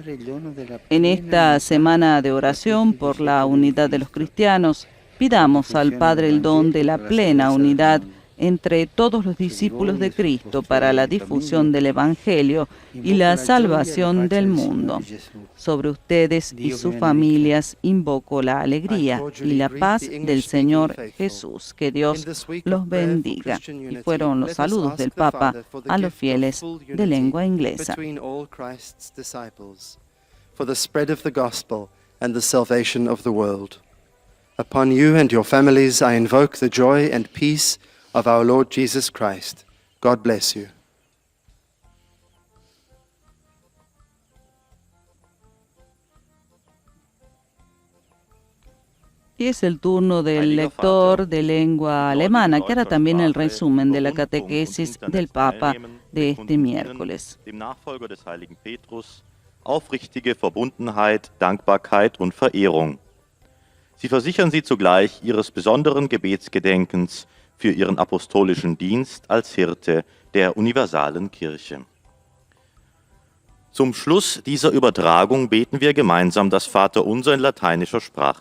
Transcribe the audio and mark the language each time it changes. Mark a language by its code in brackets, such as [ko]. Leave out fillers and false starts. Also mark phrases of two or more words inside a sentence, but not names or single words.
[es] En esta semana de oración por la unidad de los cristianos, pidamos al Padre el don de la plena unidad entre todos los discípulos de Cristo para la difusión del Evangelio y la salvación del mundo. Sobre ustedes y sus familias invoco la alegría y la paz del Señor Jesús. Que Dios los bendiga. Y fueron los saludos del Papa a los fieles de lengua inglesa. [en] For the spread of the gospel and the salvation of the world. Upon you and your families I invoke the joy and peace of our Lord Jesus Christ. God bless you. [es] Y es el turno del lector de lengua alemana, que hará también el resumen de la catequesis del Papa de este miércoles. [de] Dem Nachfolger des heiligen Petrus aufrichtige Verbundenheit, Dankbarkeit und Verehrung. Sie versichern sie zugleich ihres besonderen Gebetsgedenkens für ihren apostolischen Dienst als Hirte der universalen Kirche. Zum Schluss dieser Übertragung beten wir gemeinsam das Vaterunser in lateinischer Sprache.